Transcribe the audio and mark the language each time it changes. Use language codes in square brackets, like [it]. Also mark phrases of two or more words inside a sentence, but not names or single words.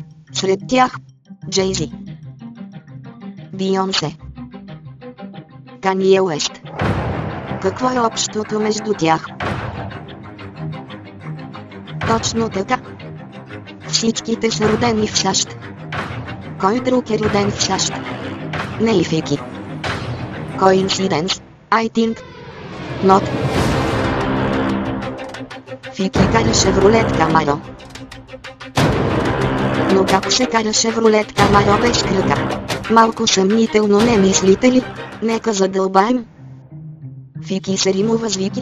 [bg] Сред тях Джей-Зи, Бийонсе, Кание Уест. Какво е общото между тях? Точно така. Всичките са родени в САЩ. Кой друг е роден в САЩ? Не и Фики. [en] Coincidence, I think. Not. [bg] Фики кара Шевролет Камаро. Но как се кара Шевролет Камаро без крака? Малко съмнително, не мислите ли? Нека задълбаем. Фики се римува с Вики.